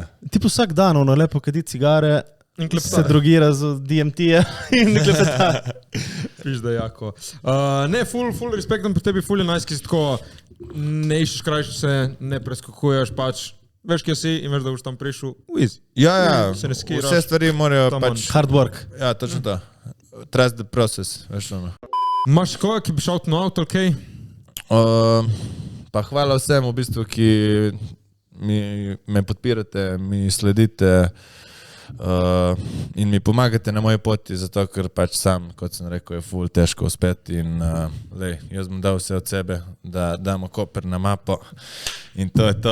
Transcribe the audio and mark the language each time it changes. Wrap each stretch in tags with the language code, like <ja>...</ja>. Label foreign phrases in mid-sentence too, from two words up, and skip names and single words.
<sl>Tip vsak dan, ono lepo kadi cigare, se drogira z DMT-je in klepeta. Pižda, jako. Ne, full respektom pri tebi, full je nice, ki si tako ne iščeš krajšice, ne preskakuješ, pač veš, kje si in veš, da boš tam prišel. Easy. Ja, Se ne skiraš. vse stvari morajo Tam pač...</sl> <en>Hard work.</en> <sl>Ja, točno to.</sl> <en>Trust the process,</en> <sl>veš ono. Imaš koga, ki bi šel na avto, ok? Pa hvala vsem v bistvu, ki me podpirate, mi sledite in mi pomagate na moji poti, zato ker pač sam, kot sem rekel, je ful težko uspeti in jaz bom dal vse od sebe, da damo Koper na mapo in to je to.</sl>